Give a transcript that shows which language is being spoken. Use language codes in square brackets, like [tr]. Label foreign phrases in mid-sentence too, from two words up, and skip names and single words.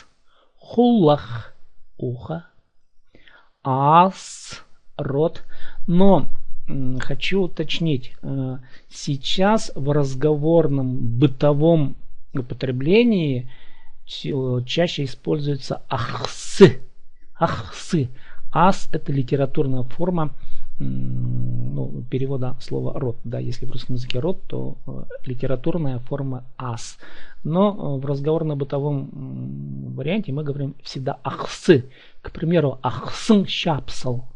[ru] Хулах – ухо. Ас – рот. Но хочу уточнить, сейчас в разговорном бытовом употреблении чаще используется ахсы. Ахсы. Ас – это литературная форма перевода слова род. Да, если в русском языке род, то литературная форма ас. Но в разговорно-бытовом варианте мы говорим всегда ахсы. К примеру, [kbd] ахсын шапсал.